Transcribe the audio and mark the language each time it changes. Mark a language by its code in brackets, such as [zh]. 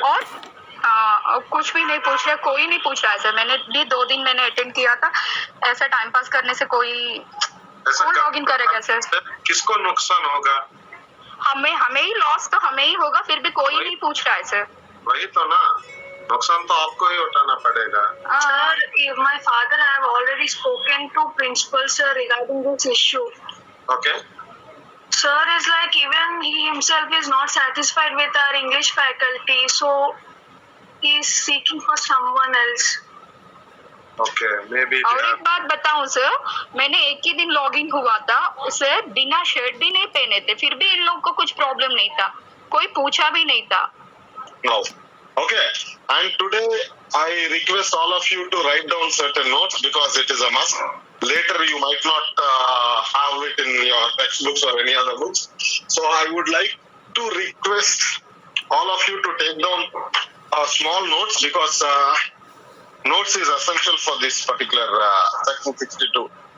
[hi] और हाँ, कुछ भी नहीं पूछ रहे, कोई नहीं पूछ रहा है सर। मैंने भी 2 दिन मैंने अटेंड किया था। ऐसा टाइम पास करने से कोई कौन लॉगिन करेगा सर? किसको नुकसान होगा? हमें ही लॉस तो हमें ही होगा, फिर भी कोई नहीं पूछ रहा है सर। वही तो ना, नुकसान तो आपको ही उठाना पड़ेगा। [en] Sir, my father have already spoken to principal sir regarding this issue. Okay. Sir is like, even he himself is not satisfied with our English faculty, so he is seeking for someone else. Okay, maybe. [hi] और एक बात बताऊं sir, मैंने एक ही दिन login हुआ था, उसे बिना शर्ट भी नहीं पहने थे, फिर भी इन लोग को कुछ प्रॉब्लम नहीं था, कोई पूछा भी नहीं था। [en] No. Okay. And today I request all of you to write down certain notes because it is a must. Later you might not have it in your textbooks or any other books. So I would like to request all of you to take down small notes because notes is essential for this particular section 62.